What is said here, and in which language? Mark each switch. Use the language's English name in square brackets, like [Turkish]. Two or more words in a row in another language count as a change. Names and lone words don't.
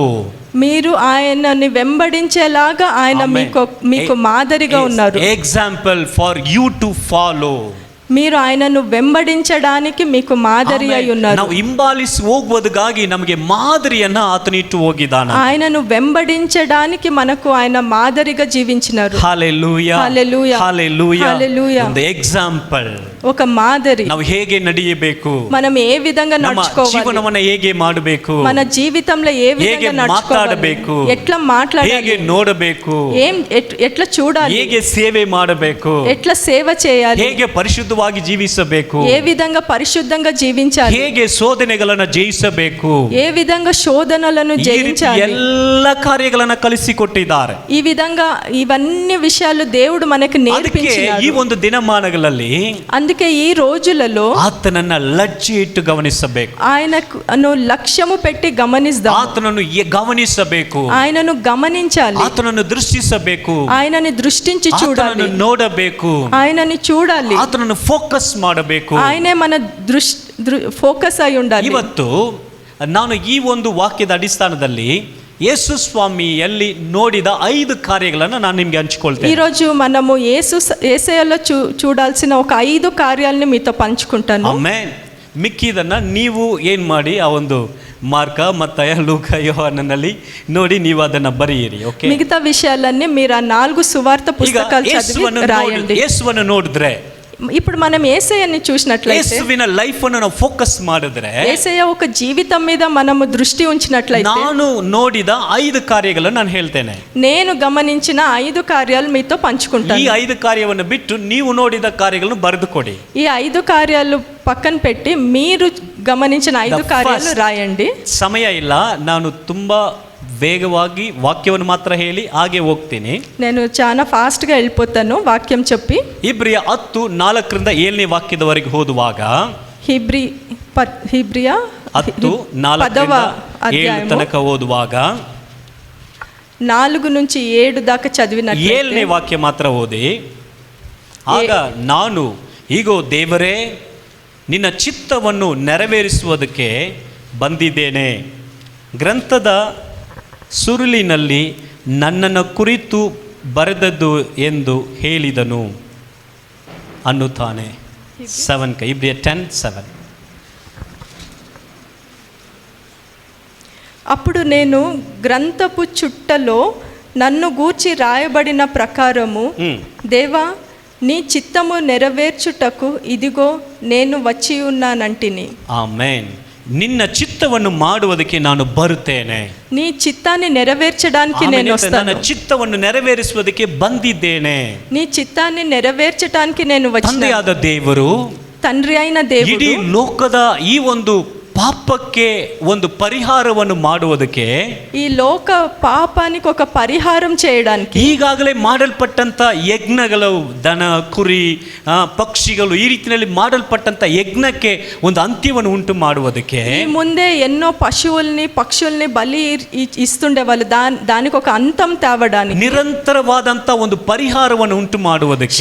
[Telugu] మీరు ఆయనని వెంబడించేలాగా ఆయన మీకు మాదిరిగా ఉన్నారు. [English] example for you to follow. [Telugu] మీరు ఆయనను వెంబడించడానికి మీకు మాదిరి అయి ఉన్నారు. [Kannada] ನಾವು ಹಿಂಬಾಲಿಸಿ ಹೋಗುವುದಕ್ಕಾಗಿ ನಮಗೆ ಮಾದರಿಯನ್ನ ಆತನು ಇಟ್ಟು ಹೋಗಿದ್ದಾನೆ. [Telugu] ఆయనను వెంబడించడానికి మనకు ఆయన మాదిరిగా జీవించినారు. హల్లెలూయా. హల్లెలూయా. హల్లెలూయా. హల్లెలూయా. [Kannada] ಒಂದು ಎಕ್ಸಾಂಪಲ್, [Telugu] ఒక మాదిరి. [Kannada] ನಾವು ಹೇಗೆ ನಡೆಯಬೇಕು, [Telugu] మనం ఏ విధంగా నడుచుకోవాలి, [Kannada] ಜೀವನವನ್ನು ಹೇಗೆ ಮಾಡಬೇಕು, [Telugu] మన జీవితంలో ఏ విధంగా [Kannada] ಮಾತಾಡಬೇಕು, [Telugu] ఎట్లా మాట్లాడాలి, [Kannada] ಹೇಗೆ ನೋಡಬೇಕು, [Telugu] ఎట్లా చూడాలి, [Kannada] ಹೇಗೆ ಸೇವೆ ಮಾಡಬೇಕು, [Telugu] ఎట్లా సేవ చేయాలి, [Kannada] ಹೇಗೆ ಪರಿಶುದ್ಧ ಪರಿಶುದ್ಧವಾಗಿ ಜೀವಿಸಬೇಕು, [Telugu] ఏ విధంగా పరిశుద్ధంగా జీవించాలి, [Kannada] ಹೇಗೆ శోధನೆಗಳನ್ನ ಜಯಿಸಬೇಕು, [Telugu] ఏ విధంగా శోధనలను [Kannada] ಈ ರೀತಿ [Telugu] జయించాలి, [Kannada] ಎಲ್ಲ ಕಾರ್ಯಗಳನ್ನ ಕಲಿಸಿಕೊಟ್ಟಿದ್ದಾರೆ. [Telugu] ఈ విధంగా ఇవన్నీ విషయాలు దేవుడు మనకు [Kannada] ಅದಕ್ಕೆ ಈ [Telugu] నేర్పించాడు. [Kannada] ಒಂದು ದಿನಮಾನಗಳಲ್ಲಿ [Telugu] అందుకే ఈ రోజులలో [Kannada] ಆತನನ್ನ ಲಜ್ಜೆ ಇಟ್ಟು ಗಮನಿಸಬೇಕು, [Telugu] ఆయనను లక్ష్యము పెట్టి గమనిద్దాం, [Kannada] ಆತನನ್ನು ಗಮನಿಸಬೇಕು, [Telugu] ఆయనను గమనించాలి, [Kannada] ಆತನನ್ನು ದೃಷ್ಟಿಸಬೇಕು, [Telugu] ఆయనని దృష్టించి చూడాలి, [Kannada] ಆತನನ್ನು ನೋಡಬೇಕು, [Telugu] ఆయనని చూడాలి, [Kannada] ಆತನನ್ನು ಫೋಕಸ್ ಮಾಡಬೇಕು. [Telugu] ఆయనే మన ఫోకస్ అయి ఉండాలి. [Kannada] ಇವತ್ತು ನಾನು ಈ ಒಂದು ವಾಕ್ಯದ ಅಡಿಸ್ಥಾನದಲ್ಲಿ ಯೇಸು ಸ್ವಾಮಿಯಲ್ಲಿ ನೋಡಿದ 5 ಕಾರ್ಯಗಳನ್ನು ನಾನು ನಿಮ್ಗೆ ಹಂಚಿಕೊಳ್ತೇನೆ. [Telugu] ఈరోజు మనము యేసయ్యలో చూడాల్సిన ఒక 5 కార్యాలను మీతో పంచుకుంటాను. [Kannada] ಆಮೆನ್. ಮಿಕ್ಕಿದನ್ನ ನೀವು ಏನ್ ಮಾಡಿ ಆ ಒಂದು ಮಾರ್ಕ ಮತ್ತಾಯ ಲೂಕ ಯೋಹಾನನಲ್ಲಿ ನೋಡಿ ನೀವು ಅದನ್ನ ಬರೆಯಿರಿ. ಓಕೆ, [Telugu] మిగతా విషయాలన్నీ మీరు ఆ 4 సువార్త పుస్తకాలు చదివి రాయండి. [Kannada] ಯೇಸುವನ್ನು ನೋಡಿದ್ರೆ, [Telugu] ఇప్పుడు మనం యేసయ్యని చూసినట్లయితే, [Kannada] ಯೇಸುವಿನ ಲೈಫ್ ಅನ್ನು ನಾವು ಫೋಕಸ್ ಮಾಡಿದ್ರೆ, [Telugu] యేసయ్య ఒక జీవితం మీద మనము దృష్టి ఉంచినట్లయితే, [Kannada] ನಾನು ನೋಡಿದ 5 ಕಾರ್ಯಗಳನ್ನು ನಾನು ಹೇಳ್ತೇನೆ. [Telugu] నేను గమనించిన 5 కార్యాలు మీతో [Kannada] ಈ [Telugu] పంచుకుంటాను. [Kannada] 5 ಕಾರ್ಯವನ್ನು ಬಿಟ್ಟು ನೀವು ನೋಡಿದ ಕಾರ್ಯಗಳನ್ನು ಬರೆದು ಕೊಡಿ. [Telugu] ఈ 5 కార్యాలు పక్కన పెట్టి మీరు గమనించిన 5 కార్యాలు రాయండి. [Kannada] ಸಮಯ ಇಲ್ಲ, ನಾನು ತುಂಬಾ ವೇಗವಾಗಿ ವಾಕ್ಯವನ್ನು ಮಾತ್ರ ಹೇಳಿ ಹಾಗೆ ಹೋಗ್ತೀನಿ. [Telugu] నేను చాలా ఫాస్ట్గా వెళ్ళిపోతాను వాక్యం చెప్పి. [Kannada] ಇಬ್ರಿಯ 10:4 7ನೇ ವಾಕ್ಯದವರೆಗೆ ಓದುವಾಗ, ಹಿಬ್ರಿಯ 10:4 ತನಕ ಓದುವಾಗ [Telugu] 4 నుంచి 7 దాకా చదివినట్లయితే [Kannada] 7ನೇ ವಾಕ್ಯ ಮಾತ್ರ ಓದಿ. ಆಗ ನಾನು, ಈಗೋ ದೇವರೇ, ನಿನ್ನ ಚಿತ್ತವನ್ನು ನೆರವೇರಿಸುವುದಕ್ಕೆ ಬಂದಿದ್ದೇನೆ. ಗ್ರಂಥದ ಸುರುಳಿನಲ್ಲಿ ನನ್ನನ್ನು ಕುರಿತು ಬರೆದದ್ದು ಎಂದು ಹೇಳಿದನು ಅನ್ನುತ್ತಾನೆ. 7 ಇಬ್ರಿಯ 10:7. [Telugu] అప్పుడు నేను గ్రంథపు చుట్టలో నన్ను గూర్చి రాయబడిన ప్రకారము, దేవా నీ చిత్తము నెరవేర్చుటకు ఇదిగో నేను వచ్చి ఉన్నానంటిని. [Kannada] ಆಮೆನ್. ನಿನ್ನ ಚಿತ್ತವನ್ನು ಮಾಡುವುದಕ್ಕೆ ನಾನು ಬರುತ್ತೇನೆ. [Telugu] నీ చిత్తాన్ని నెరవేర్చడానికి నేను [Kannada] ನನ್ನ [Telugu] వస్తాను. [Kannada] ಚಿತ್ತವನ್ನು ನೆರವೇರಿಸುವುದಕ್ಕೆ ಬಂದಿದ್ದೇನೆ. [Telugu] నీ చిత్తాన్ని నెరవేర్చడానికి నేను వచ్చిన [Kannada] ತಂದೆಯಾದ ದೇವರು, [Telugu] తండ్రి అయిన [Kannada] ಇಡೀ [Telugu] దేవుడు [Kannada] ಲೋಕದ ಈ ಒಂದು ಪಾಪಕ್ಕೆ ಒಂದು ಪರಿಹಾರವನ್ನು ಮಾಡುವುದಕ್ಕೆ, [Telugu] ఈ లోక పాపానికి ఒక పరిహారం చేయడానికి, [Kannada] ಈಗಾಗಲೇ ಮಾಡಲ್ಪಟ್ಟಂತ ಯಜ್ಞಗಳು, ದನ ಕುರಿ ಪಕ್ಷಿಗಳು, ಈ ರೀತಿಯಲ್ಲಿ ಮಾಡಲ್ಪಟ್ಟಂತ ಯಜ್ಞಕ್ಕೆ ಒಂದು ಅಂತ್ಯವನ್ನು ಉಂಟು ಮಾಡುವುದಕ್ಕೆ, [Telugu] ఈ ముందే ఎన్నో పశువుల్ని పక్షుల్ని బలి ఇస్తుండే వాళ్ళు, దానికి ఒక అంతం తేవడానికి, [Kannada] ನಿರಂತರವಾದಂತ ಒಂದು ಪರಿಹಾರವನ್ನು ಉಂಟು ಮಾಡುವುದಕ್ಕೆ,